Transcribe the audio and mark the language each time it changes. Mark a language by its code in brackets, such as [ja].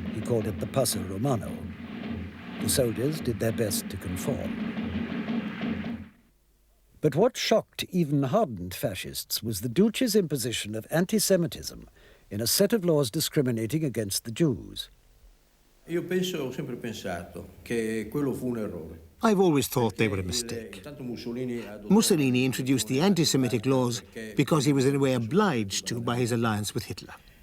[en] He called it the Passo Romano. The soldiers did their best to conform. But what shocked even hardened fascists was the Duce's imposition of anti-Semitism in a set of laws discriminating against the Jews. [it] Ho sempre pensato che quello fu un errore. [en] I've always thought they were a mistake. Mussolini introduced the anti-Semitic laws because he was in a way obliged to by his alliance with Hitler.